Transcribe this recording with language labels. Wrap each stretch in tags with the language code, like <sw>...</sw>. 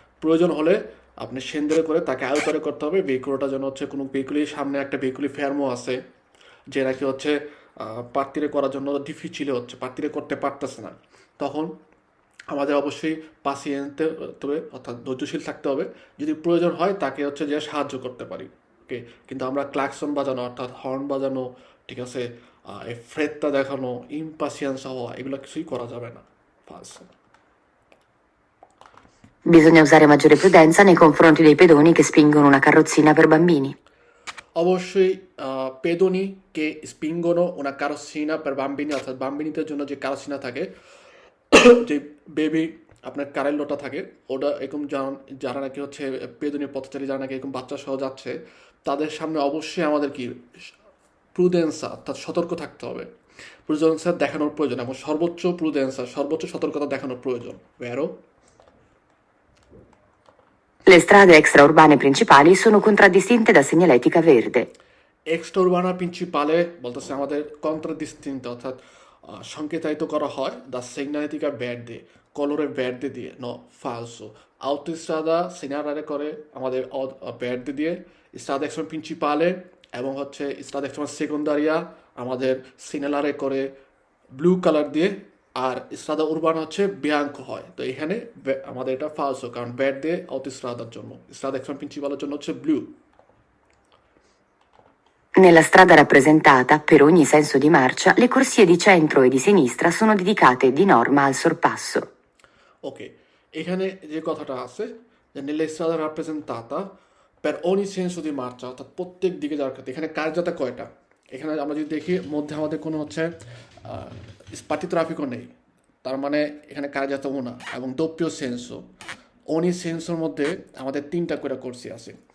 <bn>প্রয়োজন হলে আপনি সেন্দারে করে তাকে আয়তরে করতে হবে ভেহিকুলটা যেন হচ্ছে কোনো ভেহিকুলির সামনে একটা ভেহিকুলি ফেরমো আছে যে নাকি হচ্ছে পাট্টিরে করার জন্য ডিফিচিলে হচ্ছে পাট্টিরে করতে পারতেছে না, তখন আমাদের অবশ্যই পাশিয়েন্তে তবে অর্থাৎ ধৈর্যশীল থাকতে হবে। যদি প্রয়োজন হয় তাকে হচ্ছে যে সাহায্য করতে পারি। ওকে, কিন্তু আমরা ক্লাকসন বাজানো অর্থাৎ হর্ন বাজানো, ঠিক আছে, এই ফ্রেটটা দেখানো, ইম্পাসিয়েন্স হওয়া এগুলো কিছুই করা যাবে না।</bn> <en>first</en> <it>Bisogna usare maggiore prudenza nei confronti dei pedoni che spingono una carrozzina per bambini.</it> <bn>অবশ্যই পেদোনিকে স্পিঙ্গনো ওনা কারোসিনা per বাম্বিনি অর্থাৎ বাম্বিনিদের জন্য যে কারোসিনা থাকে যে বেবি আপনার কারেল্লোটা থাকে ওটা এরকম যারা নাকি হচ্ছে পেদনীয় পথচারী যারা নাকি এরকম বাচ্চা সহ যাচ্ছে তাদের সামনে অবশ্যই আমাদের কি প্রুডেন্সা অর্থাৎ সতর্ক থাকতে হবে, প্রুডেন্সা দেখানোর প্রয়োজন এবং সর্বোচ্চ প্রুডেন্সা সর্বোচ্চ সতর্কতা দেখানোর প্রয়োজন।</bn> <it>ভেরো Le strade extraurbane principali sono contraddistinte da segnaletica verde.</it> <bn>Extra উরবানা প্রিন্সিপালে বলতেছে আমাদের কন্ট্রাডিস্টিংট অর্থাৎ সংকেতায়িত করা হয় দ্য সেগনালিটিকা ভের্দে, কলরে ভের্দে দিয়ে, ন ফালসো। আউটোস্ট্রাদা সেনারারে করে আমাদের ভের্দে দিয়ে, স্ট্রাদা এক্সট্রা প্রিন্সিপালে এবং হচ্ছে স্ট্রাদা এক্সট্রা সেকেন্ডারিয়া আমাদের সিনালারে করে ব্লু কালার দিয়ে, আর স্ট্রাদা উরবানা হচ্ছে বিয়াঙ্ক হয়। তো এখানে আমাদের এটা ফালসো, কারণ ভের্দে আউটোস্ট্রাদার জন্য, স্ট্রাদা এক্সট্রা প্রিন্সিপালের জন্য হচ্ছে blue.</bn> <it>Nella strada rappresentata, per ogni senso di marcia, le corsie di centro e di sinistra sono dedicate di norma al sorpasso.</it> <bn>ওকে, এখানে যে কথাটা আছে যে</bn> <it>nella strada rappresentata per ogni senso di marcia</it> <bn>অর্থাৎ প্রত্যেক দিকে যাওয়ার ক্ষেত্রে, এখানে কার্যতা কয়টা? এখানে আমরা যদি দেখি মধ্যে আমাদের কোনো হচ্ছে স্পাটি ট্রাফিকও নেই, তার মানে এখানে কার্যতাও না, এবং দোপ্পিও সেন্সও অনি সেন্সোর মধ্যে আমাদের তিনটা করে কোর্সি আছে।</bn>